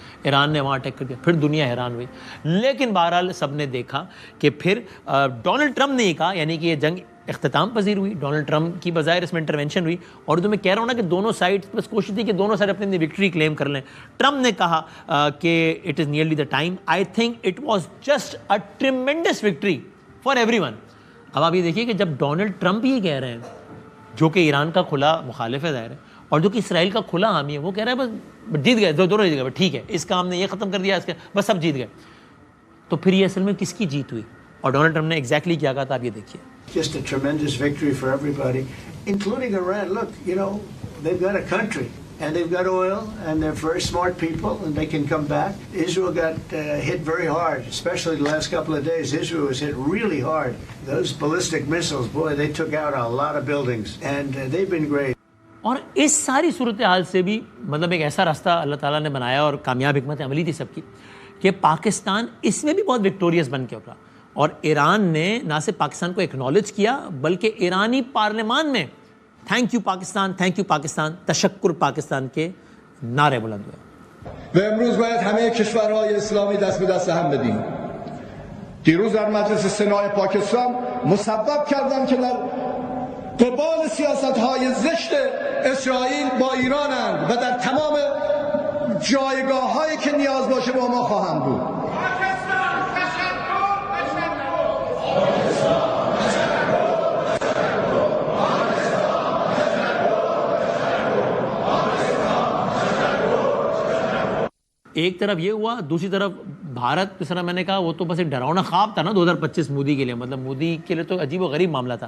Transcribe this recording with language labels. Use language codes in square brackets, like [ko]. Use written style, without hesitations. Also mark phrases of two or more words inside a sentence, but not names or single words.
[ur] ایران نے وہاں اٹیک کر دیا, پھر دنیا حیران ہوئی. لیکن بہرحال سب نے دیکھا کہ پھر ڈونلڈ ٹرمپ نے کہا, یعنی کہ یہ جنگ اختتام پذیر ہوئی, ڈونلڈ ٹرمپ کی بظاہر اس میں انٹرونشن ہوئی. اور تو میں کہہ رہا ہوں نا کہ دونوں سائڈ بس کوشش تھی کہ دونوں سائڈ اپنی اپنی [en] victory claim [ur] کر لیں. ٹرمپ نے کہا کہ [en] It is nearly the time, I think it was just a tremendous victory for everyone. [ur] اب آپ یہ دیکھیے کہ جب ڈونلڈ ٹرمپ یہ کہہ رہے ہیں, جو کہ ایران کا کھلا مخالف ہے ظاہر ہے, اور جو کہ اسرائیل کا کھلا حامی ہے, وہ کہہ رہا ہے بس جیت گئے, دونوں جیت گئے, ٹھیک ہے اس کا ہم نے یہ ختم کر دیا, اس کے بس سب جیت گئے. تو پھر یہ اصل میں کس کی جیت ہوئی, اور ڈونلڈ ٹرمپ نے ایگزیکٹلی کیا کہا تھا, آپ یہ دیکھیے. [en] Just a tremendous victory for everybody, including Iran. Look, you know, they've got a country, and they've got oil, and they're very smart people, and they can come back. Israel got hit very hard, especially the last couple of days. Israel was hit really hard. Those ballistic missiles, boy, they took out a lot of buildings, and they've been great. [ur] اور اس ساری صورتحال سے بھی مطلب ایک ایسا راستہ اللہ تعالیٰ نے بنایا, اور کامیاب حکمت عملی تھی سب کی, کہ پاکستان اس میں بھی بہت وکٹوریس بن کے ابھرا. اور ایران نے نہ صرف پاکستان کو ایکنالج کیا, بلکہ ایرانی پارلیمان میں [en] Thank you Pakistan, thank you Pakistan, [ur] تشکر پاکستان کے نعرے بلند ہوئے. [fa] و امروز باید همه کشورهای اسلامی دست به دست هم بدیم. دیروز در مجلس سنای پاکستان مسبب کردن که در قبال سیاست‌های زشت اسرائیل با ایرانند و در تمام جایگاه‌هایی که نیاز باشه با ما خواهند بود. [ur] ایک طرف یہ ہوا, دوسری طرف بھارت, جس طرح میں نے کہا وہ تو بس ایک ڈراؤنا خواب تھا نا 2025 مودی کے لیے, مطلب مودی کے لیے تو عجیب و غریب معاملہ تھا.